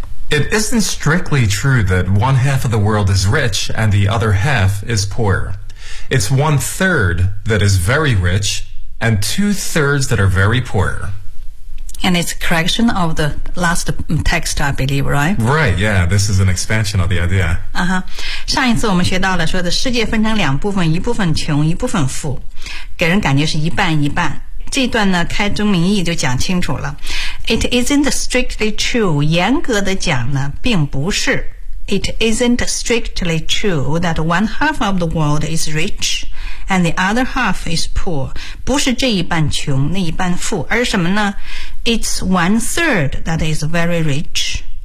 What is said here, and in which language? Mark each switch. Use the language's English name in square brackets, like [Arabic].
[English] It isn't strictly true that one half of the world is rich and the other half is poor It's one third that is very rich and two thirds that are very poor And it's a correction of the last text, I believe, right? Right, yeah, this is an expansion of the idea. Uh-huh. [Chinese] 上一次我们学到了说的世界分成两部分一部分穷一部分富给人感觉是一半一半。这段呢开宗明义就讲清楚了。 [English] It isn't strictly true, [Chinese] 严格的讲呢并不是。 [English] It isn't strictly true that one half of the world is rich and the other half is poor. [Chinese] 不是这一半穷那一半富而是什么呢 [English] It's one third that is very rich.